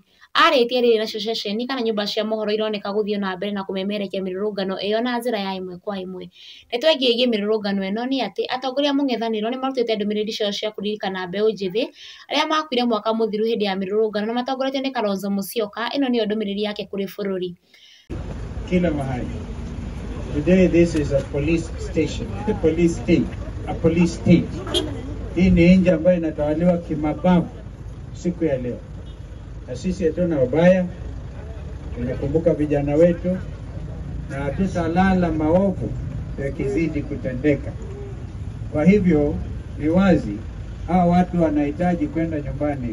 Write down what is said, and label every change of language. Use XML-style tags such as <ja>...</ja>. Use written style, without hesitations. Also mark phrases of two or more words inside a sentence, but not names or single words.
<ki>Aritie riri nacio ceceni kana nyumba cia mohoro ironeka guthio na mbere na kumemerekia mirurungano iyo na njira ya imwe kwa imwe. Ndeto igie mirurungano ino ni ati atongoria mung'ethaniro ni marutite ndumiriri cio cia kuririkana mbeu njithi aria makuire mwaka muthiru hindi ya mirurungano na matongoretio ni Kalonzo Musyoka. Ino ni ndumiriri yake kuri bururi</ki> <sw>kila mahali.</sw> <en>Today this is a police station, a police state, a police state.</en> <sw>Hii ni nchi ambayo inatawaliwa kimabavu siku ya leo, na sisi hatuna ubaya. Tunakumbuka vijana wetu na hatutalala maovu yakizidi kutendeka. Kwa hivyo ni wazi hawa watu wanahitaji kwenda nyumbani.</sw>